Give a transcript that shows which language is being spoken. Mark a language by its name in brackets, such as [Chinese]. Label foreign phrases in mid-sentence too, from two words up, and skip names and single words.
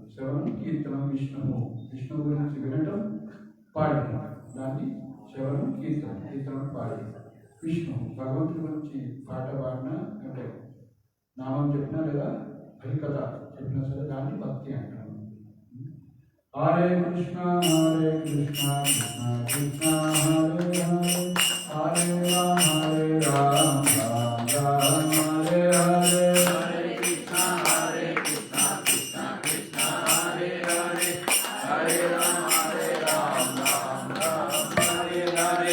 [Telugu] శ్రవణం, కీర్తనం, విష్ణువు గురించి వినటం, పాడటం, దాన్ని శ్రవణం, కీర్తనం పాడటం. విష్ణువు భగవంతుడి గురించి పాట పాడినా, అంటే నామం చెప్పినా లేదా హరికథ చెప్పినా సరే దాన్ని భక్తి అంటాను. [Sanskrit] హరే కృష్ణ కృష్ణ కృష్ణ హరే హరే హరే రామ రామ రామ హరే హరే. హరే కృష్ణ కృష్ణ కృష్ణ హరే హరే హరే రామ రామ రామ హరే హరే.